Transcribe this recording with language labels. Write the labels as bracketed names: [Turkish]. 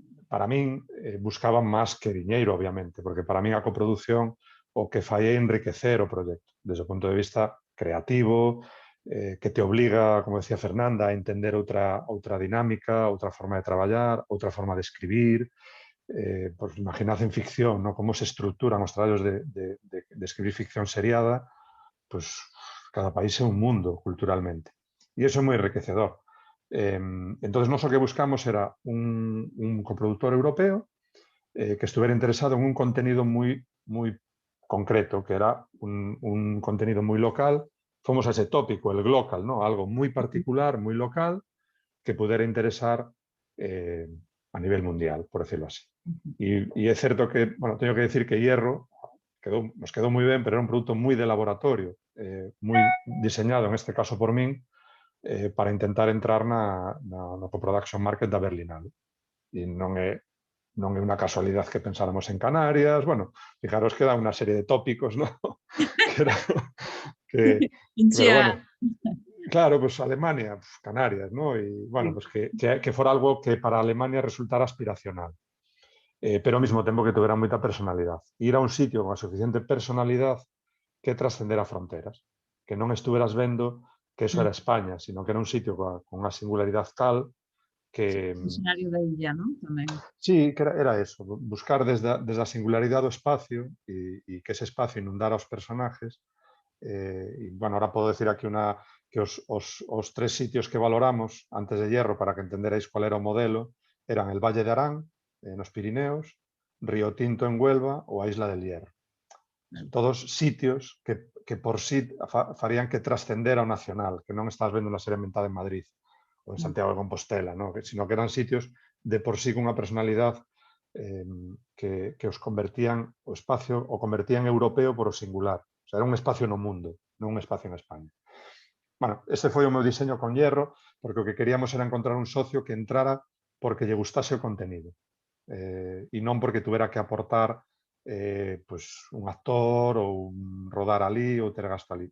[Galician] para min buscaban máis que diñeiro, obviamente, porque para min a coproducción o que fai é enriquecer o proxecto, desde o punto de vista creativo, que te obliga, como decía Fernanda, a entender outra dinámica, outra forma de traballar, outra forma de escribir. [Spanish] Pues imaginad en ficción, ¿no? [Galician] Cómo se estructuran os traballos de escribir ficción seriada, pues cada país é un mundo culturalmente. E iso é moi enriquecedor. Entonces, nós o que buscamos era un coproductor europeo que estuviera interesado en un contenido moi concreto, que era un contenido moi local. Fomos a ese tópico, el glocal, ¿no? Algo moi particular, moi local, que pudera interesar a nivel mundial, por decirlo así. [Spanish] Y es cierto que, bueno, tengo que decir que Hierro nos quedó muy bien, pero era un producto muy de laboratorio, muy diseñado, en este caso [Galician] por min, [Spanish] para intentar entrar [Galician] no coproduction market da Berlinale. E non é unha casualidad que pensáramos en Canarias. [Spanish] Bueno, fijaros que da [Galician] unha serie de tópicos, [Spanish] ¿no? Pero bueno, claro, pues Alemania, Canarias, ¿no? Y bueno, pues que fuera algo que para Alemania resultara aspiracional. [Galician] Pero ao mesmo tempo que tuvera moita personalidade. Ir a un sitio con a suficiente personalidade que trascendera fronteras. Que non estuveras vendo que eso era España, sino que era un sitio con unha singularidade tal que... Escenario da illa, non? Tamén. Sí, que era eso, buscar desde a singularidade do espacio e que ese espacio inundara os personajes. E, bueno, ahora podo decir aquí que os tres sitios que valoramos antes de Hierro, para que entenderais cuál era o modelo, eran el Valle de Arán, nos Pirineos, Río Tinto en Huelva ou a Isla del Hierro. Todos sitios que por sí farían que trascendera o nacional, que non estás vendo unha serie ambientada en Madrid ou en Santiago de Compostela, ¿no? Sino que eran sitios de por sí con unha personalidade que os convertían o espacio, o convertían europeo por o singular. O sea, era un espacio no mundo, non un espacio en España. Bueno, ese foi o meu diseño con Hierro, porque o que queríamos era encontrar un socio que entrara porque lle gustase o contenido. E non porque tuvera que aportar pues, un actor ou un rodar ali ou ter gasto ali.